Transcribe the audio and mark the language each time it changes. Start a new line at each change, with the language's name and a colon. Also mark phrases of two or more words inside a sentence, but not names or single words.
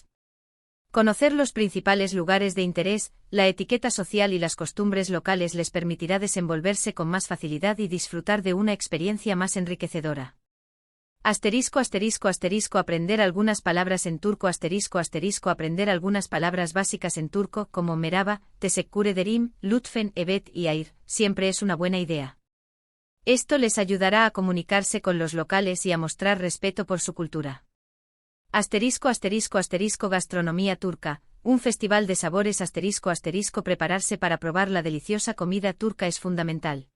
Spanish: Conocer los principales lugares de interés, la etiqueta social y las costumbres locales les permitirá desenvolverse con más facilidad y disfrutar de una experiencia más enriquecedora. Aprender algunas palabras en turco. Aprender algunas palabras básicas en turco como merhaba,
Turkish: teşekkür ederim,
Spanish: lütfen, evet y hayır, siempre es una buena idea. Esto les ayudará a comunicarse con los locales y a mostrar respeto por su cultura. Gastronomía turca, un festival de sabores. Prepararse para probar la deliciosa comida turca es fundamental.